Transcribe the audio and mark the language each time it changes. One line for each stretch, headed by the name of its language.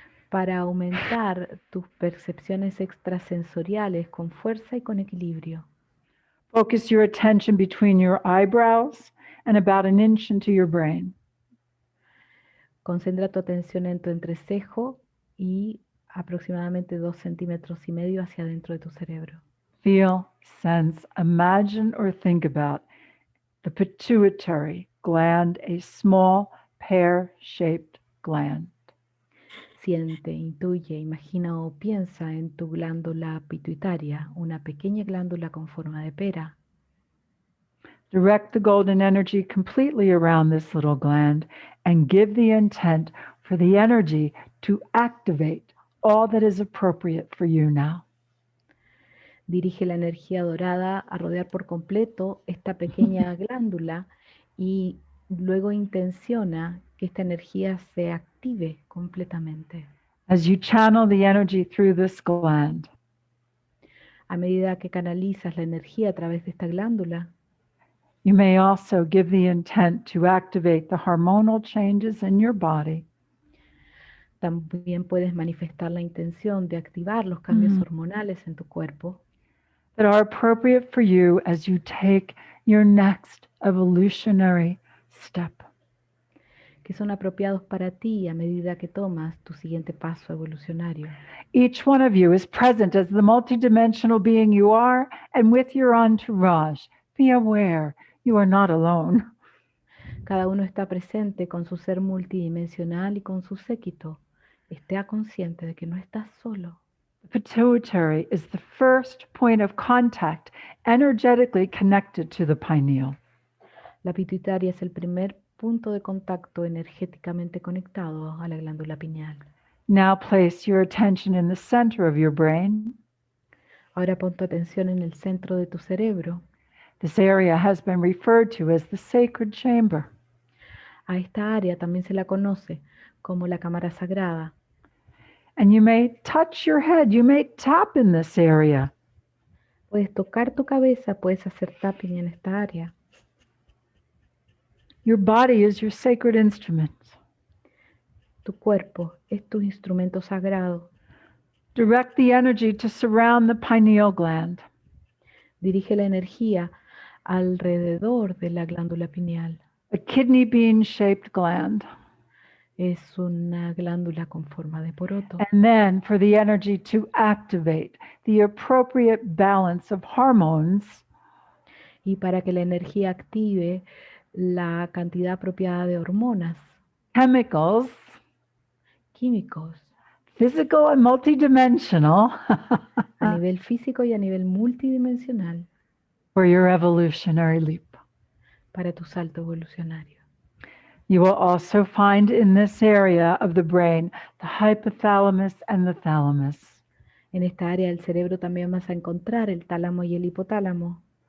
Spanish: Para aumentar tus percepciones extrasensoriales con fuerza y con equilibrio.
English: Focus your attention between your eyebrows and about an inch into your brain.
Spanish: Concentra tu atención en tu entrecejo y aproximadamente 2,5 centímetros hacia adentro de tu cerebro.
English: Feel, sense, imagine, or think about the pituitary gland, a small pear-shaped gland.
Spanish: Siente, intuye, imagina o piensa en tu glándula pituitaria, una pequeña glándula con forma de pera.
English: Direct the golden energy completely around this little gland and give the intent for the energy to activate all that is appropriate for you now.
Spanish: Dirige la energía dorada a rodear por completo esta pequeña glándula y luego intenciona que esta energía se active completamente.
English: As you channel the energy through this gland,
Spanish: a medida que canalizas la energía a través de esta glándula,
English: you may also give the intent to activate the hormonal changes in your body.
Spanish: También puedes manifestar la intención de activar los cambios hormonales en tu cuerpo
English: that are appropriate for you as you take your next evolutionary step.
Spanish: Que son apropiados para ti a medida que tomas tu siguiente paso evolucionario.
English: Each one of you is present as the multidimensional being you are, and with your entourage. Be aware you are not alone.
Spanish: Cada uno está presente con su ser multidimensional y con su séquito. Esté consciente de que no estás solo.
English: The pituitary is the first point of contact, energetically connected to the pineal.
Spanish: La pituitaria es el primer punto de contacto energéticamente conectado a la glándula pineal.
English: Now place your attention in the center of your brain.
Spanish: Ahora pon tu atención en el centro de tu cerebro.
English: This area has been referred to as the sacred chamber.
Spanish: A esta área también se la conoce como la cámara sagrada.
English: And you may touch your head, you may tap in this area.
Spanish: Puedes tocar tu cabeza, puedes hacer tapping en esta área.
English: Your body is your sacred instrument.
Spanish: Tu cuerpo es tu instrumento sagrado.
English: Direct the energy to surround the pineal gland.
Spanish: Dirige la energía alrededor de la glándula pineal.
English: A kidney bean-shaped gland.
Spanish: Es una glándula con forma de poroto.
English: And then for the energy to activate the appropriate balance of hormones.
Spanish: Y para que la energía active la cantidad apropiada de hormonas,
English: chemicals,
Spanish: químicos,
English: physical and multidimensional,
Spanish: a nivel físico y a nivel multidimensional,
English: for your evolutionary leap.
Spanish: Para tu salto evolucionario.
English: You will also find in this area of the brain the hypothalamus and the thalamus.
Spanish: En esta área del cerebro también vas a encontrar el tálamo y el hipotálamo.